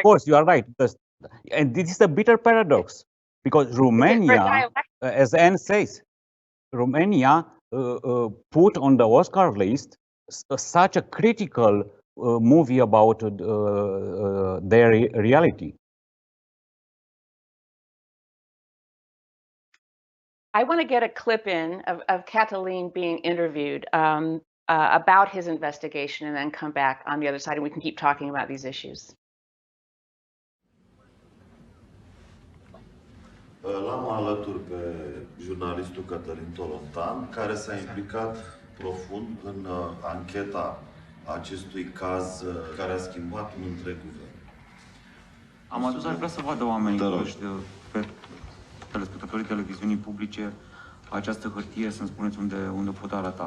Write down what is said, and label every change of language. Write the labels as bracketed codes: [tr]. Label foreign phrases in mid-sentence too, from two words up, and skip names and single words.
[en] course you are right, and this is a bitter paradox, because Romania, as Anne says, Romania put on the Oscar list such a critical movie about their reality. I want to get a clip in of Cătălin being interviewed about his investigation and then come back on the other side and we can keep talking about these issues. [ro] L-am alături pe jurnalistul Cătălin Tolontan, care s-a implicat profund în ancheta acestui caz care a schimbat un întreg guvern. Am adus, aș vrea să vadă oamenii, pe telespectatorii televiziunii publice, această hârtie, să-mi spuneți unde pot arăta.